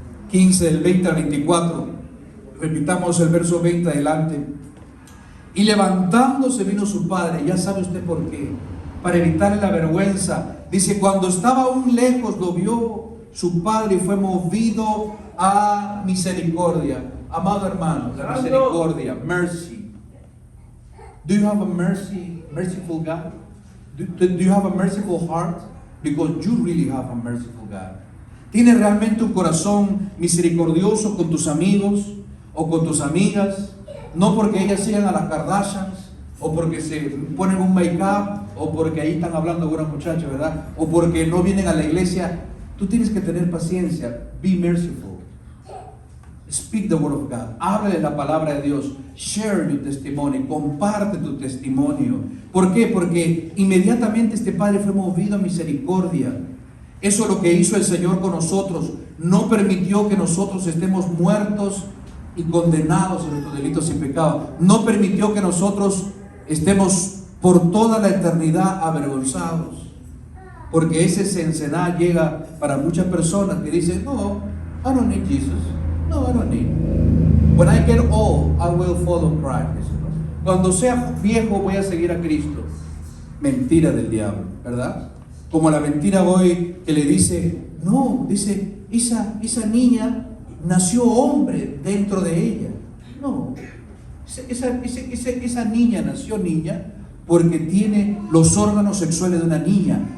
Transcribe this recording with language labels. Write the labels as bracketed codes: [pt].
[es] 15 del 20 al 24, repitamos el verso 20 adelante. Y levantándose vino su padre, ya sabe usted por qué, para evitarle la vergüenza. Dice, cuando estaba aún lejos lo vio su padre y fue movido a misericordia. Amado hermano, la misericordia, mercy. [en] Do you have a merciful God? Do you have a merciful heart? Because you really have a merciful God. [es] ¿Tienes realmente un corazón misericordioso con tus amigos o con tus amigas? No porque ellas sigan a las Kardashians, o porque se ponen un make-up, o porque ahí están hablando con una muchacha, ¿verdad? O porque no vienen a la iglesia. Tú tienes que tener paciencia. [en] Be merciful. Speak the word of God. [es] Háblale la palabra de Dios. [en] Share your testimony. [es] Comparte tu testimonio. ¿Por qué? Porque inmediatamente este Padre fue movido a misericordia. Eso es lo que hizo el Señor con nosotros. No permitió que nosotros estemos muertos y condenados en nuestros delitos y pecados. No permitió que nosotros estemos por toda la eternidad avergonzados. Porque ese Sensená llega para muchas personas que dicen, no, [en] I don't need Jesus. No, I don't need. When I get old, I will follow Christ. [es] Cuando sea viejo voy a seguir a Cristo. Mentira del diablo, ¿verdad? Como la mentira hoy que le dice, no, dice, esa niña nació hombre dentro de ella. No, esa niña nació niña porque tiene los órganos sexuales de una niña.